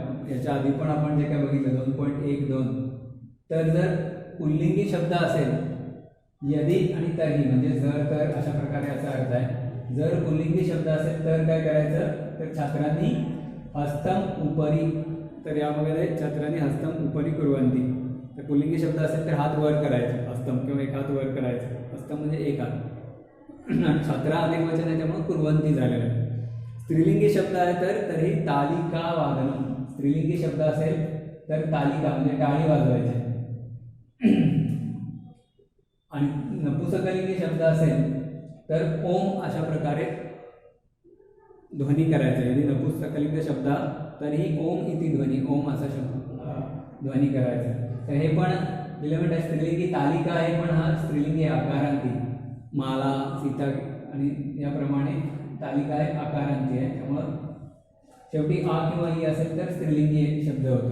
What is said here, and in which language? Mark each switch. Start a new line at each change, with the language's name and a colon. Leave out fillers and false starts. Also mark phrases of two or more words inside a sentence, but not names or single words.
Marathi: याच्या आधी पण आपण जे काय बघितलं 2.1-2. तर जर पुल्लिंगी शब्द असेल यदि आणि तर्हि म्हणजे जर तर अशा प्रकारे याचा अर्थ आहे. जर पुल्लिंगी शब्द असेल तर काय करायचं, तर
Sanskrit: छात्रांनी हस्तम उपरी,
Marathi: तर यामध्ये
Sanskrit: छात्रांनी हस्तम उपरी कुर्वन्ति.
Marathi: तर पुल्लिंगी शब्द असेल तर हात वर करायचे, हस्तम किंवा एक हात वर करायचं. हस्तम म्हणजे एक हात आणि छात्रा अनेक वचन आहे त्यामुळे कुर्वन्ति झालेलं आहे. स्त्रीलिंगी शब्द आहे तर तरी
Sanskrit: तालिका वादनम.
Marathi: स्त्रीलिंगी शब्द असेल तर तालिका म्हणजे टाळी वाजवायचे. आणि नपुंसकलिंगी शब्द असेल तर ओम अशा प्रकारे ध्वनी करायचा.
Sanskrit: यदि नपुंसकलिंग शब्द तरी ओम इति ध्वनी, ओम
Marathi: असा शब्द ध्वनी करायचा. तर हे पण दिलं आहे. स्त्रीलिंगी तालिका आहे पण हा स्त्रीलिंगी आकारांती, माला, सीता आणि याप्रमाणे तालिका आहे आकारांती आहे. त्यामुळं शेवटी आ किंवा ई असेल तर स्त्रीलिंगी शब्द होतो.